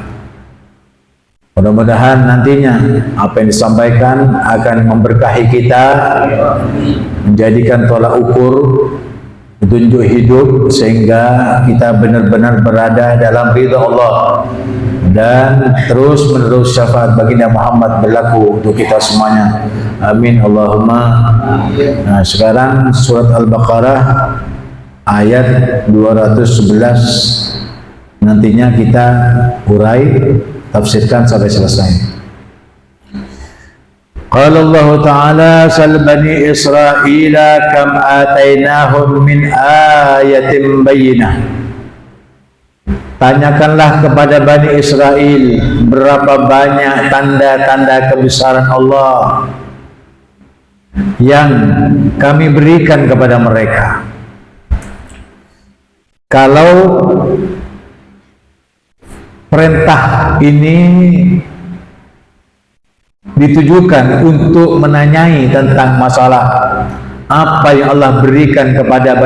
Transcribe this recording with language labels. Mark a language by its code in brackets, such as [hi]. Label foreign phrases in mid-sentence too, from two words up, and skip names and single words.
[id] Mudah-mudahan nantinya apa yang disampaikan akan memberkahi kita, menjadikan tolak ukur, petunjuk hidup sehingga kita benar-benar berada dalam ridha Allah dan terus menerus syafaat baginda Muhammad berlaku untuk kita semuanya. [ar] آمين اللهم. [id] Nah, sekarang surat Al-Baqarah ayat 211 nantinya kita urai, tafsirkan sampai selesai. [ar] قال الله تعالى سل بني إسرائيل كم آتيناهم من آية بينة. [id] Tanyakanlah kepada Bani Israel berapa banyak tanda-tanda kebesaran Allah yang kami berikan kepada mereka. Kalau perintah ini ditujukan untuk menanyai tentang masalah apa yang Allah berikan kepada